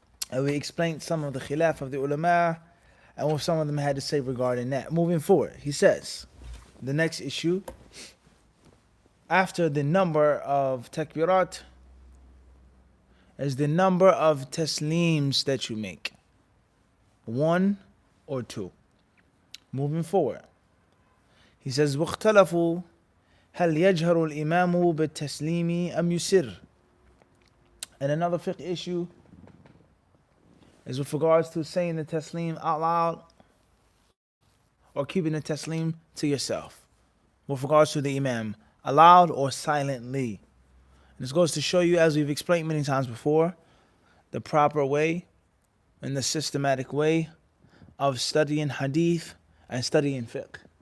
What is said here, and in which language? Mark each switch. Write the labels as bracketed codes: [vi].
[en] And we explained some of the khilaf of the ulama and what some of them had to say regarding that. Moving forward, he says, the next issue, after the number of takbirat, is the number of tasleems that you make. 1 or 2. Moving forward, he says, [ar] وَاخْتَلَفُوا هَلْ يَجْهَرُ الْإِمَامُ بِالتَّسْلِيمِ أَمْ يُسِرُّ. [en] And another fiqh issue is with regards to saying the taslim out loud or keeping the taslim to yourself. With regards to the imam, aloud or silently. And this goes to show you, as we've explained many times before, the proper way and the systematic way of studying hadith and studying fiqh.